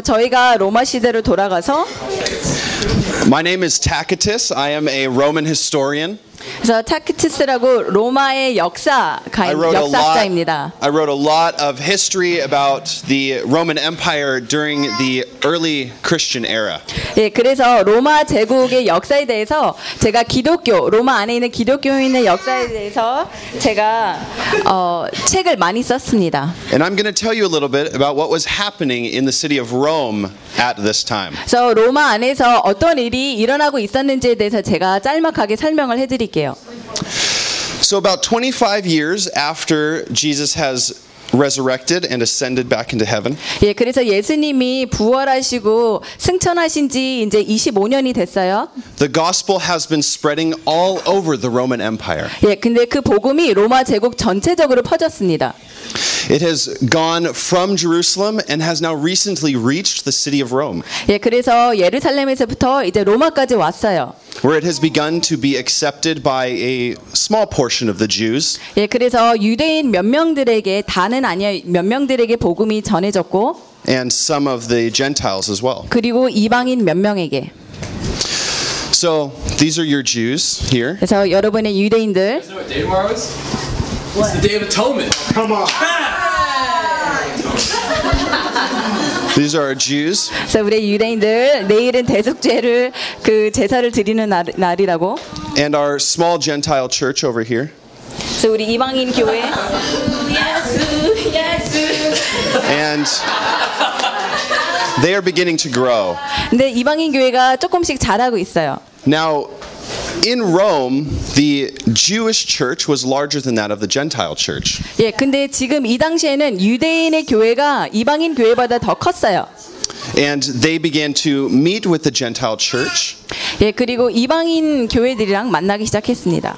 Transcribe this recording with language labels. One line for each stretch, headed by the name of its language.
Korean: 저희가 로마 시대로 돌아가서
English: My name is Tacitus. I am a Roman historian.
Korean: 그래서 타키투스라고 로마의 역사가입니다.
English: I wrote a lot of history about the Roman Empire during the early Christian era.
Korean: 예, 그래서 로마 제국의 역사에 대해서 제가 기독교 로마 안에 있는 기독교인의 역사에 대해서 제가 책을 많이 썼습니다.
English: And I'm going to tell you a little bit about what was happening in the city of Rome at this time.
Korean: 그래서 로마 안에서 어떤 일이 일어나고 있었는지에 대해서 제가 짤막하게 설명을 해드릴게요.
English: So about 25 years after Jesus has resurrected and ascended back into heaven.
Korean: 예, 그래서 예수님이 부활하시고 승천하신 지 이제 25년이 됐어요.
English: The gospel has been spreading all over the Roman Empire.
Korean: 예, 근데 그 복음이 로마 제국 전체적으로 퍼졌습니다.
English: It has gone from Jerusalem and has now recently reached the city of Rome.
Korean: 예, 그래서 예루살렘에서부터 이제 로마까지 왔어요.
English: Where it has begun to be accepted by a small portion of the Jews.
Korean: 예, 그래서 유대인 몇 명들에게 다는 아니야 몇 명들에게 복음이 전해졌고.
English: And some of the Gentiles as well.
Korean: 그리고 이방인 몇 명에게.
English: So these are your Jews here.
Korean: 그래서 여러분의 유대인들.
English: Is there a day tomorrow? It's the Day of Atonement. Come on. These are our Jews.
Korean: So 우리 유대인들 내일은 대속죄를 그 제사를 드리는 날이라고.
English: And our small Gentile church over here.
Korean: So 우리 이방인 교회. 예수, 예수.
English: And they are beginning to grow.
Korean: 근데 이방인 교회가 조금씩 자라고 있어요.
English: Now. In Rome, the Jewish church was larger than that of the Gentile church.
Korean: 예, 근데 지금 이 당시에는 유대인의 교회가 이방인 교회보다 더 컸어요.
English: And they began to meet with the Gentile church.
Korean: 예, 그리고 이방인 교회들이랑 만나기 시작했습니다.